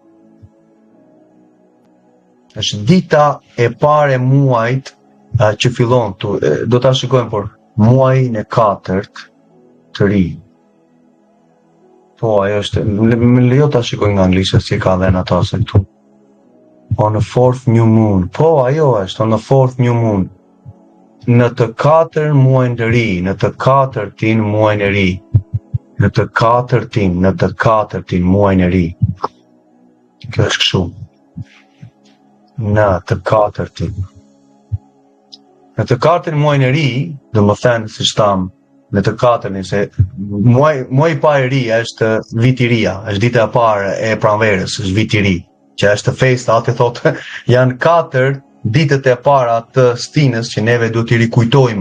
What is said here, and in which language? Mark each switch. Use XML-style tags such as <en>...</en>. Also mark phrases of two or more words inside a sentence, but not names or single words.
<sq>Është dita e parë e muajit që fillon. Do ta shikojmë por muajin e katërt të ri. Po, ajo është, më lejo ta shikoj nga anglisht si ka dhënë ata se këtu.</sq> <en>On the fourth new moon.</en> <sq>Po, ajo është,</sq> <en>on the fourth new moon.</en> <sq>Në të katër muajin të ri, në të katërtin muajin e ri. Në të katërtin muajin e ri. Kjo është kështu. Në të katërtin. Në të katërtin muajin e ri, do më thënë si shtam, në të katërtin, se muaj i parë i ri është viti i ria, është dita e parë e pranverës, është viti i ri, që është festa, atë thotë, janë 4 ditët e para të stinës që neve duhet t'i rikujtojmë.</sq>